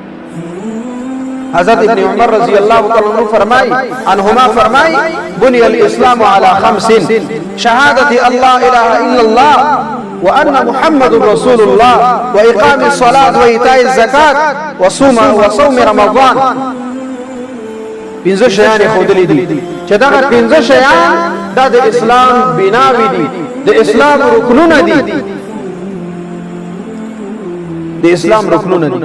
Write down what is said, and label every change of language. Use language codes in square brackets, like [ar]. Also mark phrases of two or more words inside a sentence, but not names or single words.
[ar] حضرت ابن عمر رضی اللہ تعالی عنہما فرمائی بنی الاسلام علی خمس شہادت اللہ الہ الا اللہ وان محمد رسول اللہ واقام الصلاة وایتاء الزکاة وصوم رمضان. [ps] پنځه شیان خودلی دي چې دا پنځه شیان د اسلام بناوي دي، د اسلام رکنونه دي، د اسلام رکنونه دي.